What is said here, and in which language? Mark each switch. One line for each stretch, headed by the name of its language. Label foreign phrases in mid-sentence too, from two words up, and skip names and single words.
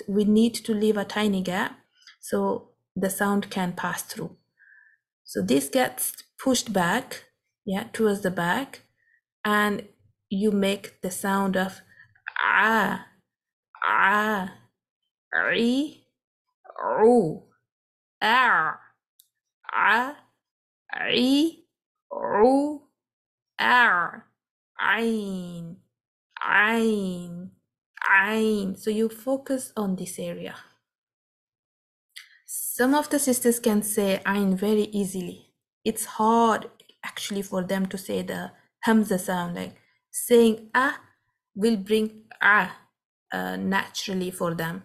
English: We need to leave a tiny gap so the sound can pass through. So this gets pushed back, yeah, towards the back, and you make the sound of ah, ah, ri, ru, ah, ah, ri, ru, ah, ain, ain, ain. So you focus on this area. Some of the sisters can say ain very easily. It's hard actually for them to say the hamza sound. Like saying ah will bring naturally for them.